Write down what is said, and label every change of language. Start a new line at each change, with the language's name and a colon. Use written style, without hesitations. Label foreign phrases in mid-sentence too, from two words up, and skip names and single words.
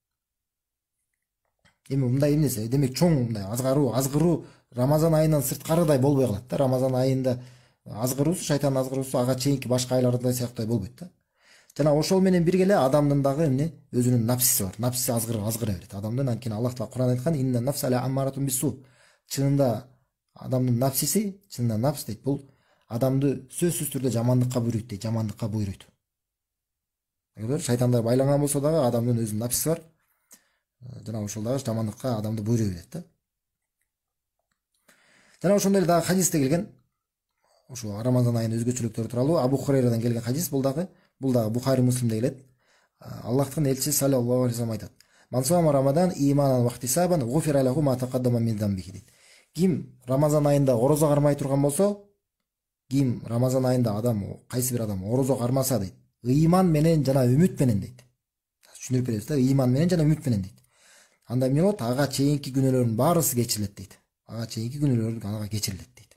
Kyrgyz: Эми мындай эмнеси? Демек чоң мындай азгыруу Рамазан айынан сырткарыдай болбой калат да. Рамазан айында азгыруусу, шайтандын азгыруусу ага чейинки башка айларда сыяктуу болбойт да. Жана ошол менен бирге эле адамдын дагы эмне өзүнүн напсиси бар. Напсиси азгыра берет. Адамдын, анткени Аллах Таала Кур'ан айткан:
Arabic: "إن النفس لأمارة بالسوء."
Kyrgyz: Чынында адамдын напсиси, чынында напс дейт, бул адамды сөзсүз түрдө жамандыкка буйруйт дейт, жамандыкка буйруйт. Шайтандар байланган болсо дагы адамдын өзүнүн напсиси бар. Жана ошол дагы жамандыкка адамды буйруй берет да. Жана ошондой эле дагы хадисте келген, ошо Рамазан айынын өзгөчөлүктөрү тууралуу Абу Хурайрадан келген хадис, бул дагы Бухари, Муслимде келет. Аллахтын элчиси
Arabic: صلى الله عليه وسلم айтат: "من صام رمضان إيمانا واحتسابا غفر له ما تقدم من ذنبه" дейт.
Kyrgyz: Ким Рамазан айында орозо кармай турган болсо, ким Рамазан айында адам, кайсы бир адам орозо кармаса дейт, ыйман менен жана үмүт менен дейт. Түшүндүрүп беребиз да, ыйман менен жана үмүт менен дейт. Анда эмне болот? Ага чейинки күнөөлөрүнүн баарысы кечирилет дейт. Ага чейинки күнөөлөр ага кечирилет дейт.